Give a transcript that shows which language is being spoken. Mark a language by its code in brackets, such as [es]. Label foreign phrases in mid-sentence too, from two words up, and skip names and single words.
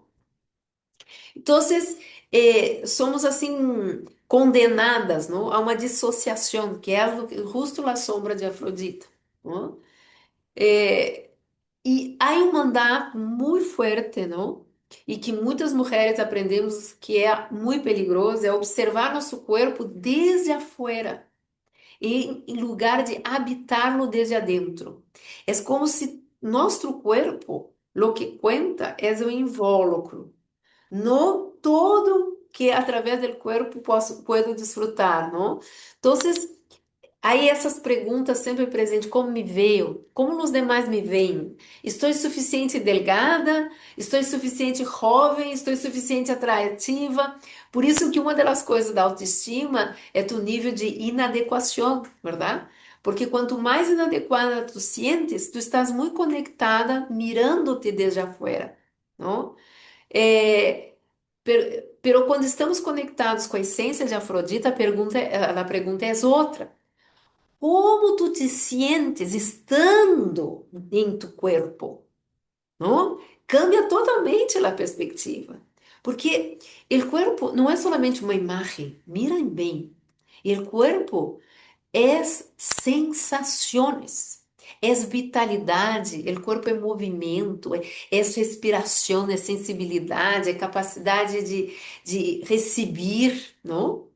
[pt] Então, somos assim condenadas, não, a uma dissociação, que é justo a sombra de Afrodita. Não? É, e há um mandato muito forte, não? E que muitas mulheres aprendemos que é muito perigoso, é observar nosso corpo [es] desde afuera, [pt] em lugar de [es] habitarlo desde adentro. [pt] É como se nosso corpo, [es] lo que cuenta, [pt] é o invólucro, [es] no todo que a través del cuerpo puedo disfrutar, ¿no? Entonces, [pt] Aí essas perguntas sempre presentes, como me veio? Como os demais me veem? Estou suficiente delgada? Estou suficiente jovem? Estou suficiente atrativa? Por isso que uma das coisas da autoestima é tu nível de inadequação, verdade? Porque quanto mais inadequada [es] tu sientes, [pt] tu estás muito conectada, mirando-te [es] desde afuera, [pt] não? É, pero quando estamos conectados com a essência de Afrodita, a pergunta é outra. Como [es] tu te sientes [pt] estando em tu corpo, não? Cambia totalmente a perspectiva. Porque o corpo não é solamente uma imagem, miren bem. O corpo é sensações, é vitalidade, o corpo é movimento, é respiração, é sensibilidade, é capacidade de receber, não?